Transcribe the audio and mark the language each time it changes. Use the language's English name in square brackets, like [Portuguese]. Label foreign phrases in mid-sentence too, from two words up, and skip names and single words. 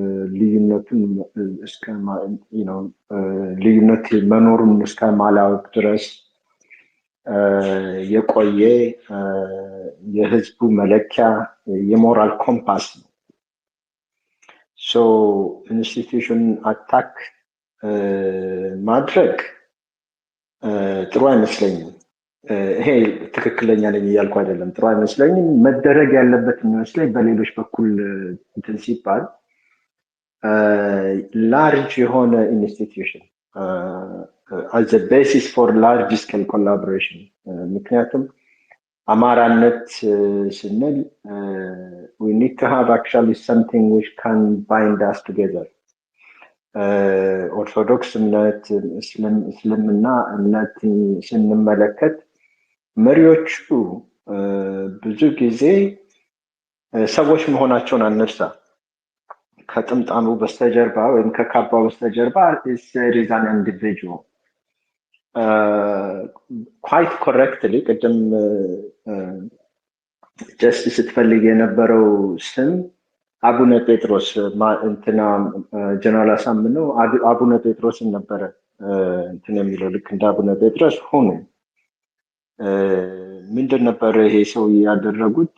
[Amharic] ልዩነት መኖሩን እስከ ማላወቅ ድረስ የቆየ የህዝቡ መለኪያ የሞራል ኮምፓስ ነው። ሶ [English] institution attack [Amharic] ማድረግ ጥሩ አይመስለኝም። ይሄ ትክክለኛ ነኝ እያልኩ አይደለም፣ ጥሩ አይመስለኝም። መደረግ ያለበት የሚመስለኝ በሌሎች በኩል እንትን ሲባል ላርጅ የሆነ ኢንስቲትዩሽን [English] as a basis for large scale collaboration። [Amharic] ምክንያቱም አማራነት ስንል [English] we need to have actually something which can bind us together። [Amharic] ኦርቶዶክስ እምነት፣ እስልምና እምነት ስንመለከት መሪዎቹ ብዙ ጊዜ ሰዎች መሆናቸውን አነሳ። ከጥምጣሙ በስተጀርባ ወይም ከካባው በስተጀርባ [English] there is an individual። quite correctly [Amharic] ቅድም ጀስት ስትፈልግ የነበረው ስም አቡነ ጴጥሮስ እንትና ጀነራል አሳምነው አቡነ ጴጥሮስን ነበረ እንትን የሚለው። ልክ እንደ አቡነ ጴጥሮስ ሆኑ። ምንድን ነበረ ይሄ ሰው ያደረጉት?